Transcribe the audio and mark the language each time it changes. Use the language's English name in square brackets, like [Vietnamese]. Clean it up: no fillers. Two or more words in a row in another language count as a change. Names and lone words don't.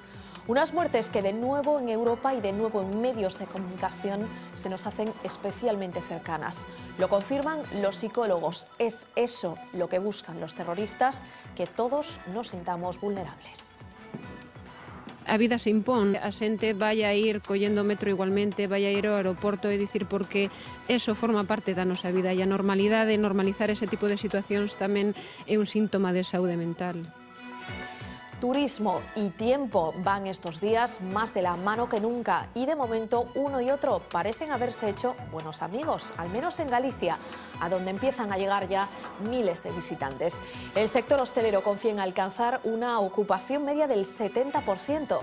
[Spanish] Unas muertes que de nuevo en Europa y de nuevo en medios de comunicación se nos hacen especialmente cercanas. Lo confirman los psicólogos. Es eso lo que buscan los terroristas, que todos nos sintamos vulnerables. [Galician] A vida se impón, a xente vai a ir collendo metro igualmente, vai a ir ao aeroporto, é dicir, porque eso forma parte da nosa vida e a normalidade, normalizar ese tipo de situacións tamén é un síntoma de saúde mental. [Spanish] Turismo y tiempo van estos días más de la mano que nunca y de momento uno y otro parecen haberse hecho buenos amigos, al menos en Galicia, a donde empiezan a llegar ya miles de visitantes. El sector hostelero confía en alcanzar una ocupación media del 70%.